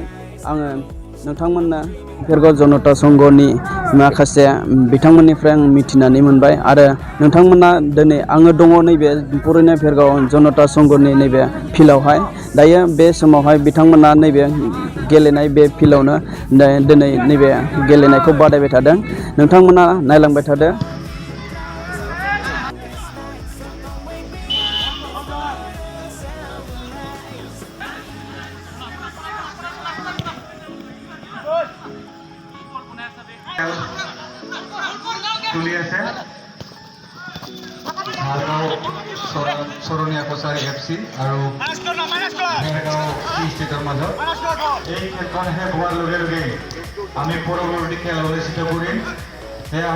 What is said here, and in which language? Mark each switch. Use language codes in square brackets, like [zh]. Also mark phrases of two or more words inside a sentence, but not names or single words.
[brx] आङो नोंथांमोननो भेरगाव जनता संघनि माखासे बिथांमोननिफ्राय आं मिथिनानै मोनबाय आरो नोंथांमोना दिनै आङो दङ नैबे बरुनि भेरगाव जनता संघनि नैबे फिल्डआवहाय। दायो बे समावहाय बिथांमोना नैबे गेलेनाय बे फिल्डआवनो दिनै नैबे गेलेनायखौ बादायबाय थादों। नोंथांमोना नायलांबाय थादो। [as] তুলি আছে চৰণীয়া কছাৰী FC আৰু ভেৰগাঁও ষ্টেটৰ মাজত এই খেলখন শেষ হোৱাৰ লগে লগে আমি পৰৱৰ্তী খেল অনুষ্ঠিত কৰিম।